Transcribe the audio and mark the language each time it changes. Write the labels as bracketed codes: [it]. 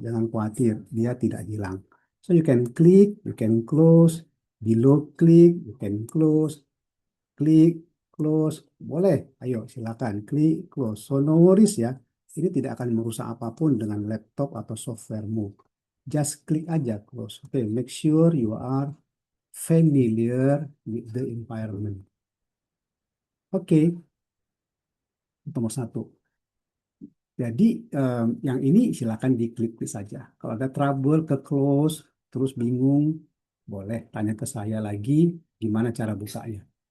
[id] Jangan khawatir, dia tidak hilang. [en] So you can click, you can close, below click, you can close, klik, close, [id] boleh. Ayo, silakan klik, close. [en] So no worries [id] ya. Ini tidak akan merusak apapun dengan laptop atau softwaremu. [en] Just [id] klik aja [en] close. Oke, make sure you are familiar with the environment. [id] Oke, nomor satu. Jadi yang ini silakan diklik saja. Kalau ada trouble ke close, terus bingung, boleh tanya ke saya lagi gimana cara bukanya.